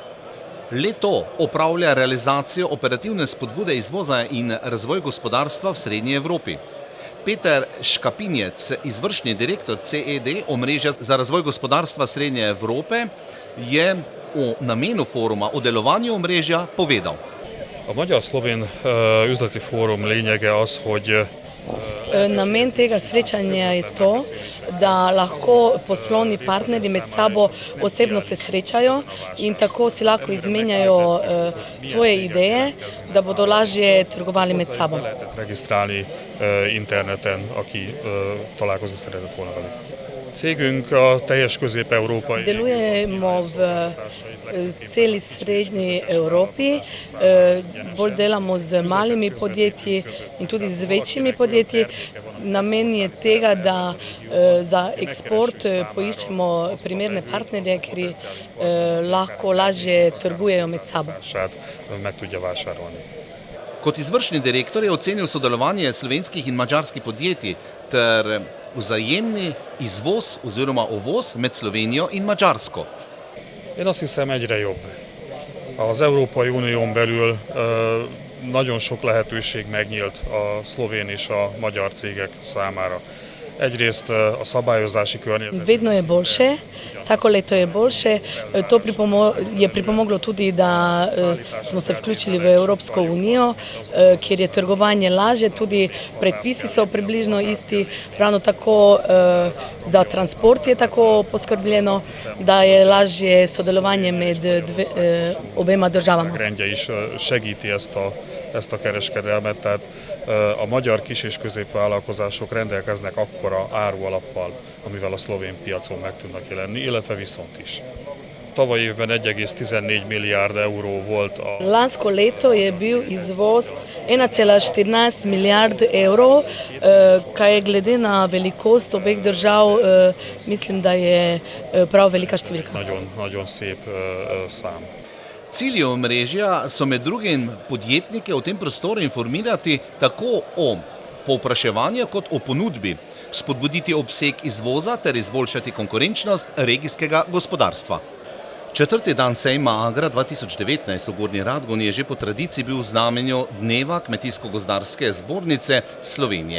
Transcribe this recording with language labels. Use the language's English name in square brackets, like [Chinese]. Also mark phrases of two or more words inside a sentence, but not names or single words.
[Slovenian] Le-to opravlja realizacijo operativne spodbude izvoza in razvoj gospodarstva v Srednji Evropi. Peter Škapinjec, izvršni direktor CED, omrežja za razvoj gospodarstva Srednje Evrope, je o namenu foruma, o delovanju omrežja povedal. [Hungarian] A Magyar-Szlovén üzleti fórum lényege az, hogy [Slovenian] namen tega srečanja je to, da lahko poslovni partnerji med sabo osebno se srečajo in tako si lahko izmenjajo svoje ideje, da bodo lažje trgovali med sabo. [Hungarian] Lehetett regisztrálni interneten, aki találkozni szeretett volna velük. Cégünk a teljes közép-európai. [Slovenian] Delujemo v celi srednji Evropi, bolj delamo z malimi podjetji in tudi z večjimi podjetji. Namen je tega, da za eksport poiščemo primerne partnerje, ki lahko lažje trgujejo med sabo. [Hungarian] Meg tudja vásárolni. [Slovenian] Kot izvršni direktor je ocenil sodelovanje slovenskih in madžarskih podjetij ter vzajemni izvoz oziroma uvoz med Szlovenijo in Madžarsko. [Hungarian] Én azt hiszem, egyre jobb. Az Európai Unión belül nagyon sok lehetőség megnyílt a szlovén és a magyar cégek számára. Egyrészt a szabályozási környezet. [Slovenian] Vedno je boljše, vsako leto je boljše. To je pripomoglo tudi, da smo se vključili v Evropsko unijo, kjer je trgovanje lažje, tudi predpisi so približno isti, ravno tako za transport je tako poskrbljeno, da je lažje sodelovanje med obema državama. [Hungarian] Rendje is segíti ezt a kereskedelmet, tehát a magyar kis- és középvállalkozások rendelkeznek akkora árualappal, amivel a szlovén piacon meg tudnak jelenni, illetve viszont is. Tavaly évben 1,14 milijard euró volt a... [Slovenian] Lansko leto je bil izvoz 1,14 milijard evrov, kaj je glede na velikost obeh držav, mislim, da je prav velika številka. [Hungarian] Nagyon szép szám. [Slovenian] Cilji omrežja so med drugim podjetnike v tem prostoru informirati tako o povpraševanju kot o ponudbi, spodbuditi obseg izvoza ter izboljšati konkurenčnost regijskega gospodarstva. Četrti dan sejma Agra 2019 v Gornji Radgoni je že po tradiciji bil v znamenju Dneva Kmetijsko-gozdarske zbornice Slovenije.